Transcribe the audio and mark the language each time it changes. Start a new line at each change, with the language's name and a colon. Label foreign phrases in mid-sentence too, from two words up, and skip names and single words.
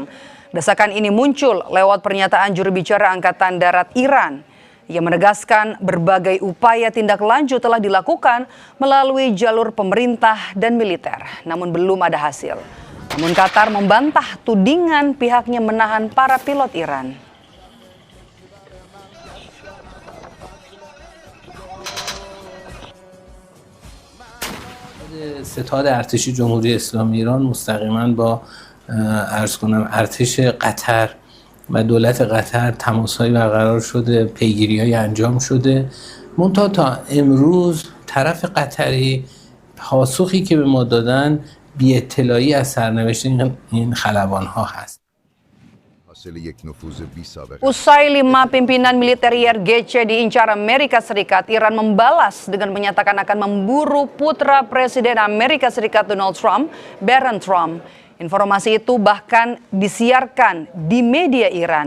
Indonesian: Desakan ini muncul lewat pernyataan juru bicara Angkatan Darat Iran yang menegaskan berbagai upaya tindak lanjut telah dilakukan melalui jalur pemerintah dan militer, namun belum ada hasil. Namun Qatar membantah tudingan pihaknya menahan para pilot Iran.
Persian: ستاد ارتشی جمهوری اسلامی ایران مستقیما با عرض کنم ارتش قطر و دولت قطر تماس‌های برقرار شده، پیگیری‌های انجام شده. منتها تا امروز طرف قطری پاسخی که به ما دادن بی اطلاعی از سرنوشت این خلبان‌ها هست.
Indonesian: Usai 5 pimpinan militer IRGC diincar Amerika Serikat, Iran membalas dengan menyatakan akan memburu putra Presiden Amerika Serikat Donald Trump, Barron Trump. Informasi itu bahkan disiarkan di media Iran.